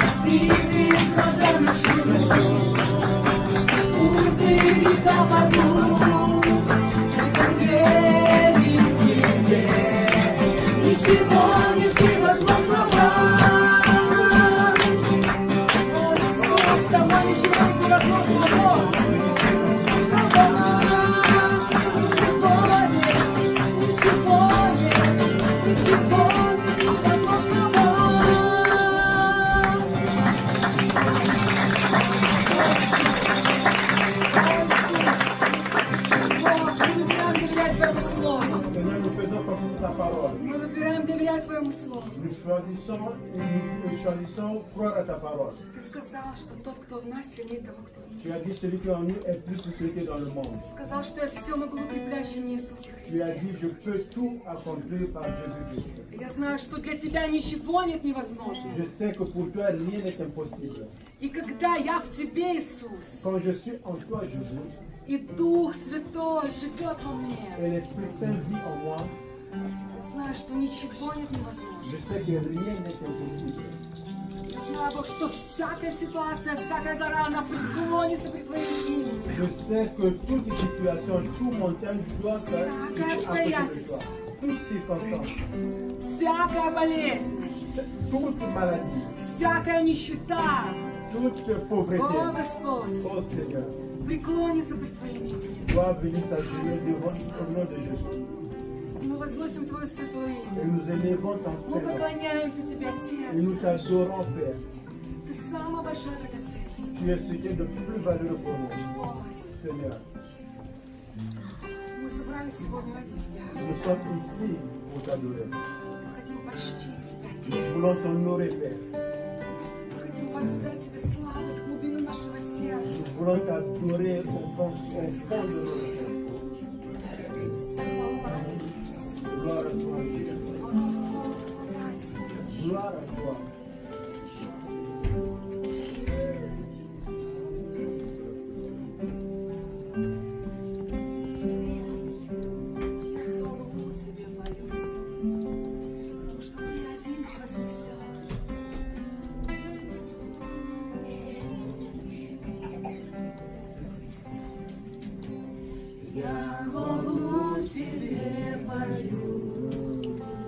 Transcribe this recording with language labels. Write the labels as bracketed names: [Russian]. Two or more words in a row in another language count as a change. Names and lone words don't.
[Russian] Ты глаза наши души, узы века в аду. Мы верим тебе, ничего нет невозможного. Иисус, со мной ничего невозможного. [French] Seigneur, nous faisons confiance à ta parole. [Russian] Мы выбираем доверять Твоему Слову. [French] Nous choisissons croire à ta parole. [Russian] Ты сказал, что тот, кто в нас, сильнее того, кто в [French] Tu [Russian] мире. [French] as dit celui qui est en nous est plus que celui qui est dans le monde. [Russian] Ты сказал, что я все могу укрепляющим в Иисусе [French] Tu as [Russian] Христе. [French] dit je peux tout accomplir par Jésus-Christ. [Russian] Я знаю, что для Тебя ничего нет невозможного. [French] Je sais que pour toi rien n'est impossible. [Russian] И когда я в Тебе, Иисус, [French] Quand je suis en toi, Jésus, [Russian] и Дух Святой живет во мне, [French] et l'Esprit Saint vit en moi, [Russian] я знаю, что ничего нет [French] je [Russian] невозможного. [French] sais que rien n'est impossible. [Russian] Я знаю, Бог, что всякая ситуация, всякая гора, она преклонится пред Твоим именем. [French] Je sais que toute situation, toute montagne doit faire à côté de toi. Toute circonstance, [Russian] Всякая болезнь, [French] toute maladie, [Russian] всякая нищета, [French] toute [Russian] о, [French] pauvreté, [Russian] Господь, [French] oh Seigneur, [Russian] преклонится пред Твоим именем. [French] doit venir s'agenouiller devant au nom de Jésus. [Russian] И мы возносим Твое святое [French] Et [Russian] имя. [French] nous élevons ton [Russian] Мы [French] Seigneur. [Russian] поклоняемся Тебе, [French] Et [Russian] Отец. [French] nous t'adorons, Père. [Russian] Ты самая большая драгоценность. [French] Tu es ce qui est de plus valeureux pour nous, [Russian] Господь, [French] Seigneur. [Russian] мы собрались сегодня ради Тебя. [French] Nous sommes ici pour t'adorer. [Russian] Мы хотим почтить Тебя, [French] Nous [Russian] Отец. [French] voulons t'honorer, Père. [Russian] Мы хотим воздать Тебе славу с глубины нашего сердца. [French] Nous voulons t'adorer au fond de notre cœur. Gloire à toi, Dieu. Gloire à toi. [Russian] Хвалу Тебе, молю, Иисус, потому что Ты один вознесен. Я хвалу Тебе молю,